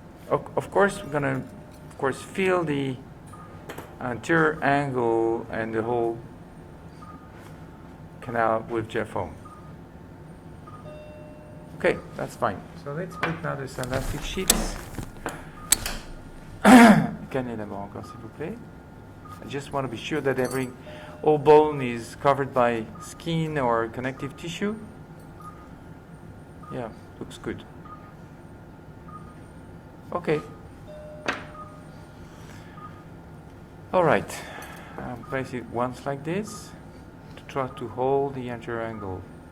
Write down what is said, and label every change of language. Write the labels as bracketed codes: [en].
[en] Of course, we're gonna, feel the anterior angle and the whole canal with jet foam. Okay, that's fine. So let's put now the Silastic sheets. [fr] Cannelé d'abord encore, s'il vous plaît. [en] I just want to be sure that all bone is covered by skin or connective tissue. Yeah, looks good. Okay. All right. Place it once like this to try to hold the anterior angle.